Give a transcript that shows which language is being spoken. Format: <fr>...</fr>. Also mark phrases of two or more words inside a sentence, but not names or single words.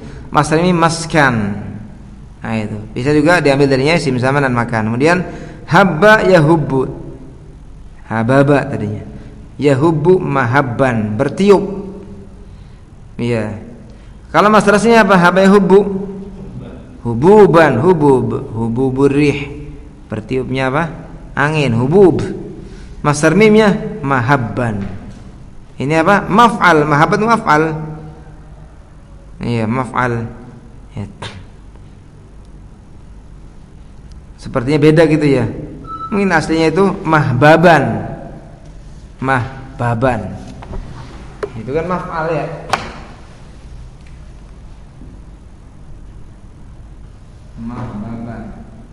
<id>Masdar ini maskan. Nah, itu. Bisa juga diambil darinya isim zaman dan makan. Kemudian</id> <ar>هبّ يهبّ.</ar> <id>Hababa tadinya.</id> <ar>يهبّ مهبّا,</ar> <id>bertiup. Iya. Kalau masdar aslinya apa?</id> <ar>هبّ يهبّ هبوبا، هبوب الريح,</ar> <id>bertiupnya apa? Angin, hubub. Masdar mimnya mahabban. Ini apa?</id> <ar>مفعل، مهبّا مفعل. Iya, maf'al. Ya.</ar> <id>Sepertinya beda gitu ya. Mungkin aslinya itu mahbaban. Mahbaban. Itu kan maf'al ya. Mahbaban.</id>